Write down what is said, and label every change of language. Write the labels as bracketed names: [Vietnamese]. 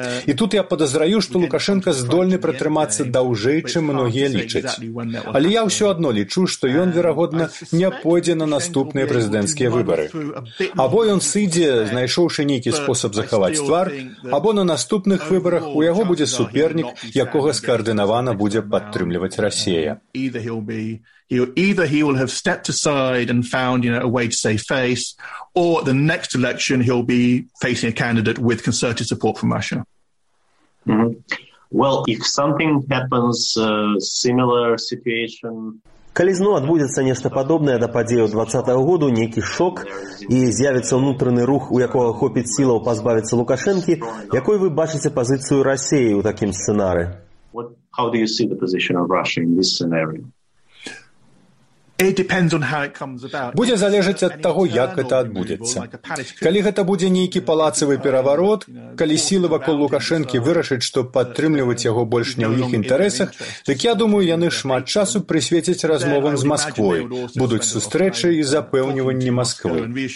[Belarusian] І тут я падазраю, што Лукашэнка здольны пратрымацца даўжэй, чым многія лічаць. Але я ўсё адно лічу, што ён, верагодна, не пойдзе на наступныя прэзідэнцкія выбары. Або ён сыдзе, знайшоўшы нейкі спосаб захаваць твар, або на наступных выбарах у яго будзе супернік, якога скаардынавана будзе падтрымліваць Расія. [English] Either he will have stepped aside and found, you know, a way to save face, or at the next election he'll be facing a candidate with concerted support from Russia. Mm-hmm. Well, if something happens, similar situation... [Belarusian] Калі зноў адбудзецца нешта падобнае да падзеяў 2020 году, нейкі шок, і з'явіцца ўнутраны рух, у якога хопіць сілаў пазбавіцца Лукашэнкі, якой вы бачыце пазіцыю Расіі ў такім сцэнары? [English] How do you see the position of Russia in this scenario? [Belarusian] Будзе залежыць ад таго, як гэта адбудзецца. Калі гэта будзе нейкі палацавы пераварот, калі сілы вакол Лукашэнкі вырашаць, што падтрымліваць яго больш не ў іх інтарэсах, дык я думаю, яны шмат часу прысвецяць размовам з Масквой, будуць сустрэчы і запэўніванні Масквы.